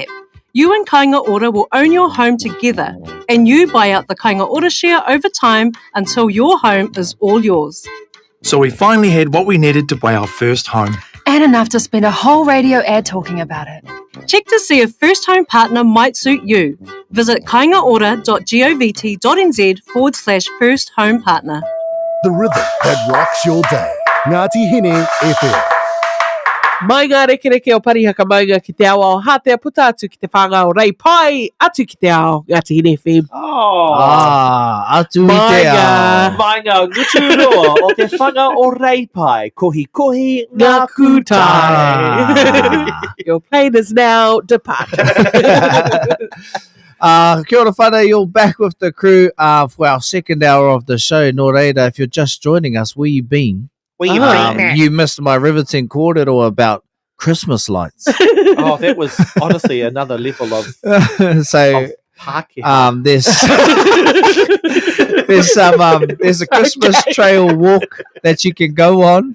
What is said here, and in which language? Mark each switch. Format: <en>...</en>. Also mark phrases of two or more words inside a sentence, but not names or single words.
<en>You and Kainga Ora will own your home together, and you buy out the Kainga Ora share over time until your home is all yours. So we finally had what we needed to buy our first home. And enough to spend a whole radio ad talking about it. Check to see if First Home Partner might suit you. Visit kaingaora.govt.nz/First Home Partner. The rhythm that rocks your day. Ngāti Hine FM.</en> <mi>Mai ngā rekereke o parihaka maunga ki te awa o Hātea Puta atu ki te whangau rei pai atu ki te ao Ngāti Hine FM. Atu i te ao. Mai ngā ngutu roa o te whanga o Reipai. Kohi kohi ngā kūtai.</mi> <en>Your plane is now departed.</en> <mi>Kia ora whana,</mi> <en>you're back with the crew for our second hour of the show.</en> <mi>Nō reira,</mi> <en>if you're just joining us, where you been? Where you been? You missed my riveting kōrero about Christmas lights. Oh, that was honestly another level of So, Pākehā. there's a Christmas trail walk that you can go on.</en>